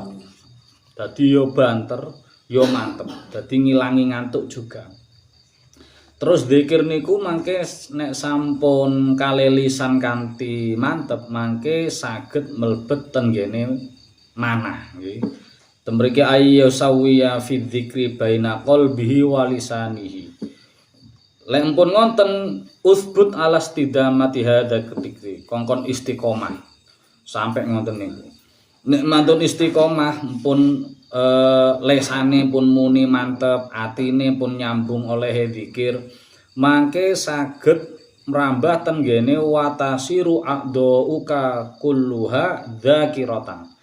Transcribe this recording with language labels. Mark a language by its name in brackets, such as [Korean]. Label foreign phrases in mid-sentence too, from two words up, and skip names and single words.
[Javanese] Dadi ya banter, ya mantep. Dadi ngilangi ngantuk juga. Terus zikir niku mangke nek sampun kalelisan kanthi mantep mangke saged mlebet tenggene manah nggih. [Arabic] Temriki ayya sawiya fi dzikri baina qalbihi wa lisanihi. [Javanese] Lek pun ngonten [Arabic] usbut alas tidamati hadza dzikri, [Javanese] kongkon istiqomah. [Indonesian] Sampai ngonten niku. [Javanese] Nek mantun istiqomah pun lesane pun muni mantep, atine pun nyambung oleh zikir, mangke saged mrambah tenggene [Arabic] watasiru aqdauka kulluha dzakiratan.